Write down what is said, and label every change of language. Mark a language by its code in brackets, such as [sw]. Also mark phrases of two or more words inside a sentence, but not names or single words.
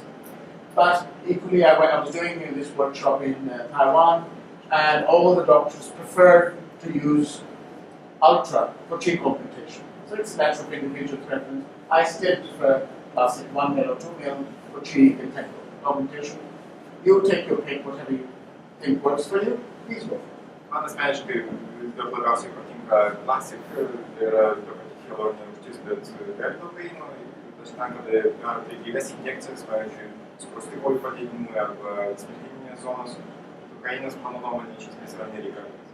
[en] But equally, I was doing this workshop in Taiwan, and all the doctors prefer to use Ultra for cheek augmentation. So it's a matter of individual preference. I still prefer Classic 1 ml or 2 ml for cheek and temple augmentation. You take your pick, whatever you think works for you. Please go. [lt] Man asmeniškai dar labiausiai patinka Classic, tai yra ta pati hialuroninė rūgštis, bet be lidokaino. Dažnai, kada darote gilias injekcijas, pavyzdžiui, skruostikoidų padidinimui arba smiltyninės zonos, lidokainas, mano nuomonė, iš esmės yra nereikalingas.